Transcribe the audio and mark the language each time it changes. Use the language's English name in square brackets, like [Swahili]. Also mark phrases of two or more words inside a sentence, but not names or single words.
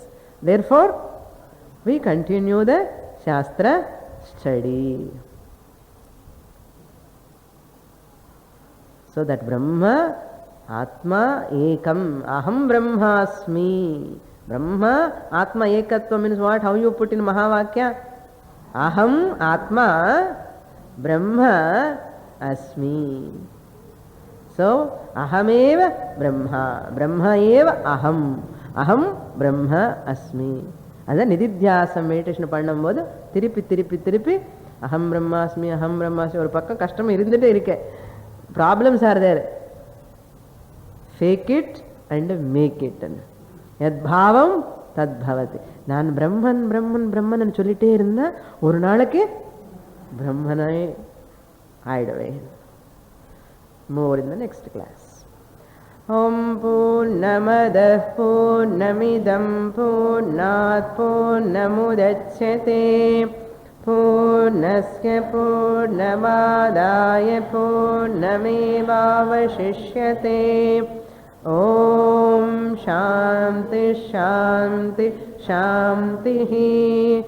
[English] Therefore, we continue the Shastra study. So that [Sanskrit] ब्रह्म, आत्मा, एकम्, अहं ब्रह्मास्मि. ब्रह्म, आत्मा, एकत्व [English] means what? How you put in Mahavakya? [Sanskrit] अहम्, आत्मा, ब्रह्म, अस्मि. So, अहमेव ब्रह्म, ब्रह्म एव अहम्. अहं ब्रह्म अस्मि. [Tamil] அதான் நிதித்தியாசம் மெடிடேஷன் பண்ணும்போது திருப்பி திருப்பி திருப்பி [Sanskrit] अहं ब्रह्मास्मि [Tamil] ஒரு பக்கம் கஷ்டம் இருந்துகிட்டே இருக்க. [English] Problems are there. Fake it and make it. [Sanskrit] यद् भावं तद् भवति. [Tamil] நான் பிரம்மன் பிரம்மன் பிரம்மன் சொல்லிட்டே இருந்தா ஒரு நாளைக்கு பிரம்மனே ஆயிடுவேன். [English] More in the next class. [Sanskrit] ॐ पूर्णमदः पूर्णमिदं पूर्णात् पूर्णमुदच्यते पूर्णस्य पूर्णमादाय पूर्णमेवावशिष्यते. ॐ शान्ति शान्ति शान्ति.